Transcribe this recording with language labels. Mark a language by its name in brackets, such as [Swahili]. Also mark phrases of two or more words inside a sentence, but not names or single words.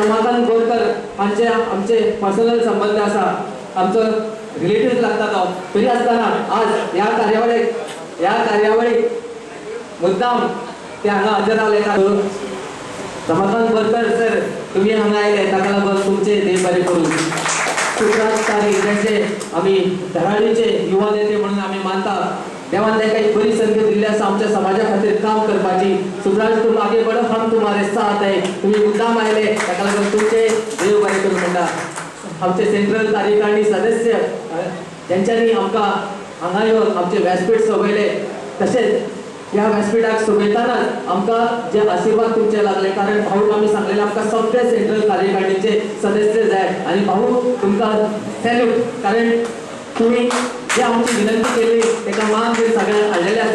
[Konkani] रमाकांत बोरकर हांचे आमचे पर्सनल संबंध आसा आमचो रिलेटिव्ह लागता तो तरी आसतना आज ह्या कार्यावळीक मुद्दाम ते हांगा हजर रावले. रमाकांत बोरकर सर तुम्ही हांगा आयले ताका लागून तुमचे देव बरें करूं. सुप्राज तारी ज्यांचे आम्ही धडाडीचे युवा नेते म्हणून आम्ही मानता देवान तांकां एक बरी संधी दिल्ली आसा आमच्या समाजा खातीर काम करपाची. [Hindi] सुप्राज तुम आगे बढ़ो हम तुम्हारे साथ है [Konkani] तुम्ही मुद्दाम आयले ताका लागून तुमचे देव बरें करूं म्हणटा. आमचे सेंट्रल कार्यकारिणी सदस्य ज्यांच्यांनी आमकां हांगा येवन आमचे व्यासपीठ सोबयले तशेंच ह्या व्यासपीठाक सोबयतानाच आमकां जे आशीर्वाद तुमचे लागले कारण भाऊ आमी सांगलेले आमकां सगळे सेंट्रल कार्यकारिणीचे सदस्य जाय आनी भाऊ तुमकां सॅल्यूट कारण तुम्ही जे आमची विनंती केली तेका मान देऊन सगळ्यांक हाडलेले आसा.